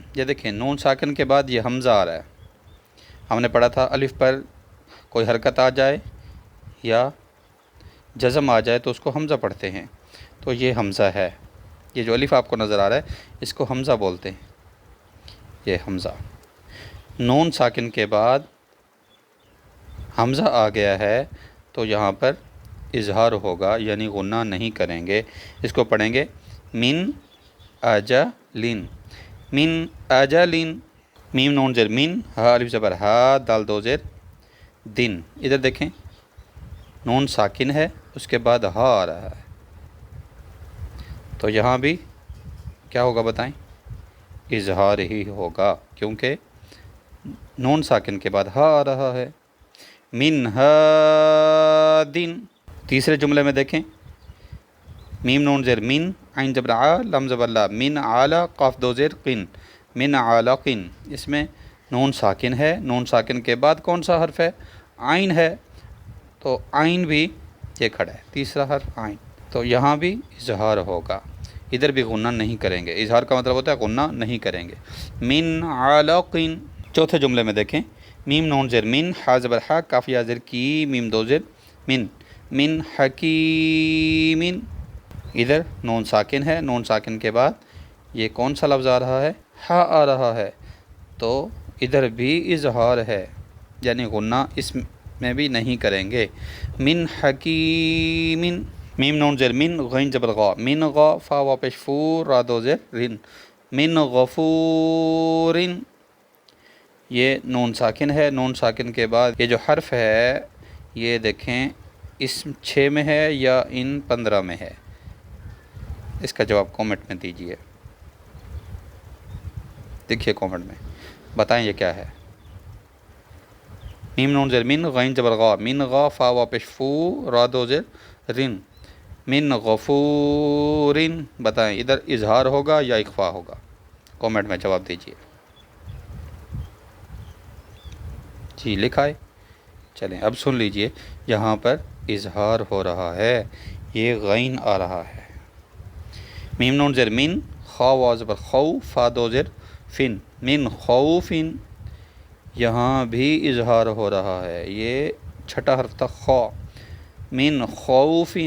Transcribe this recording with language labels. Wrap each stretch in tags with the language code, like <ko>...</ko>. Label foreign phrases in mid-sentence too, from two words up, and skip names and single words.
<ur>یہ دیکھیں نون ساکن کے بعد یہ حمزہ آ رہا ہے۔ ہم نے پڑھا تھا الف پر کوئی حرکت آ جائے یا جزم آ جائے تو اس کو حمزہ پڑھتے ہیں، تو یہ حمزہ ہے، یہ جو الف آپ کو نظر آ رہا ہے اس کو حمزہ بولتے ہیں، یہ حمزہ۔ نون ساکن کے بعد حمزہ آ گیا ہے تو یہاں پر اظہار ہوگا، یعنی غنہ نہیں کریں گے۔ اس کو پڑھیں گے</ur> <ar>من آجا لن، من آجا لن۔</ar> <ur>میم نون زیر من، ہا الف زبر ہا، دال 2 زیر دن۔ ادھر دیکھیں نون ساکن ہے، اس کے بعد ہا آ رہا ہے، تو یہاں بھی کیا ہوگا بتائیں؟ اظہار ہی ہوگا، کیونکہ نون ساکن کے بعد ہا آ رہا ہے۔</ur> <ar>من ہا دن۔</ar> <ur>تیسرے جملے میں دیکھیں، میم نون زیر من، عین زبر آ، لام زبر لا،</ur> <ar>من عالا،</ar> <ur>قاف 2 زیر قن،</ur> <ar>من عالقن۔</ar> <ur>اس میں نون ساکن ہے، نون ساکن کے بعد کون سا حرف ہے؟ عین ہے، تو عین بھی یہ کھڑا ہے، تیسرا حرف عین، تو یہاں بھی اظہار ہوگا، ادھر بھی غنہ نہیں کریں گے۔ اظہار کا مطلب ہوتا ہے غنہ نہیں کریں گے۔</ur> <ar>من عالقن۔</ar> <ur>چوتھے جملے میں دیکھیں، میم نون زیر من، ہا زبر ہا، کاف یا زیر کی، میم 2 زیر من،</ur> <ar>من حکیم۔</ar> <ur>ادھر نون ساکن ہے، نون ساکن کے بعد یہ کون سا لفظ آ رہا ہے؟ ہا آ رہا ہے، تو ادھر بھی اظہار ہے، یعنی غنہ اس میں بھی نہیں کریں گے۔</ur> <ar>من حکیم۔</ar> <ur>میم نون زیر من، غین زبر غا،</ur> <ar>من غا،</ar> <ur>فا وا پیش فور، را 2 زیر رن،</ur> <ar>من غفور۔</ar> <ur>یہ نون ساکن ہے، نون ساکن کے بعد یہ جو حرف ہے یہ دیکھیں اسم 6 میں ہے یا ان 15 میں ہے؟ اس کا جواب کومنٹ میں دیجیے، دیکھیے کومنٹ میں بتائیں یہ کیا ہے۔ میم نون زیر من، غین زبر غا،</ur> <ar>من غا،</ar> <ur>فا وا پیش فو، را 2 زیر رن،</ur> <ar>من غفورن،</ar> <ur>بتائیں ادھر اظہار ہوگا یا اخفا ہوگا؟ کامنٹ میں جواب دیجیے. جی لکھا ہے. چلیں اب سن لیجئے، یہاں پر اظہار ہو رہا ہے، یہ غین آ رہا ہے. میم نون زیر من، خا واو زبر خو، فا دو زیر فن،</ur> <ar>من خوفن،</ar> <ur>یہاں بھی اظہار ہو رہا ہے، یہ چھٹا حرف تھا خا،</ur> <ar>من خوفن.</ar>